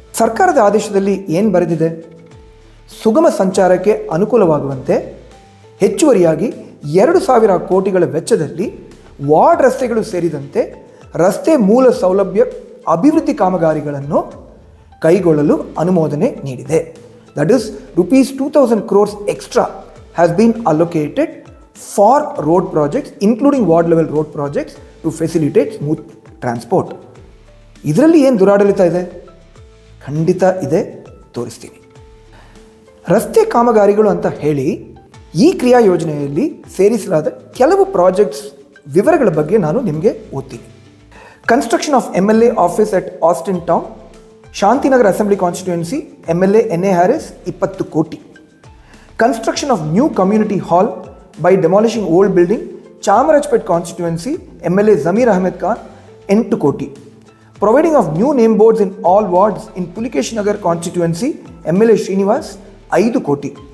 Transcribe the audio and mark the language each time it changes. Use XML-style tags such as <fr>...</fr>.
<kn>ಸರ್ಕಾರದ ಆದೇಶದಲ್ಲಿ ಏನು ಬರೆದಿದೆ? ಸುಗಮ ಸಂಚಾರಕ್ಕೆ ಅನುಕೂಲವಾಗುವಂತೆ ಹೆಚ್ಚುವರಿಯಾಗಿ 2,000 ಕೋಟಿಗಳ ವೆಚ್ಚದಲ್ಲಿ ವಾರ್ಡ್ ರಸ್ತೆಗಳು ಸೇರಿದಂತೆ ರಸ್ತೆ ಮೂಲ ಸೌಲಭ್ಯ ಅಭಿವೃದ್ಧಿ ಕಾಮಗಾರಿಗಳನ್ನು ಕೈಗೊಳ್ಳಲು ಅನುಮೋದನೆ ನೀಡಿದೆ.</kn> <en>That is ₹2,000 crores extra has been allocated for road projects, including ward level road projects, to facilitate smooth transport.</en> <kn>ಇದರಲ್ಲಿ ಏನು ದುರಾಡಳಿತ ಇದೆ? ಖಂಡಿತ ಇದೆ, ತೋರಿಸ್ತೀನಿ. ರಸ್ತೆ ಕಾಮಗಾರಿಗಳು ಅಂತ ಹೇಳಿ ಈ ಕ್ರಿಯಾ ಯೋಜನೆಯಲ್ಲಿ ಸೇರಿಸಲಾದ ಕೆಲವು ಪ್ರಾಜೆಕ್ಟ್ಸ್ ವಿವರಗಳ ಬಗ್ಗೆ ನಾನು ನಿಮಗೆ ಓದ್ತೀನಿ.</kn> <en>Construction of MLA office at Austin town, Shantinagar assembly constituency, MLA NA Haris 20 ಕೋಟಿ. Construction of new community hall by demolishing old building, Chamarajpet constituency, MLA Zamir Ahmed Khan 8 ಕೋಟಿ. Providing of new name boards in all wards in Pulikesh Nagar constituency, MLA Srinivas 5 ಕೋಟಿ.</en>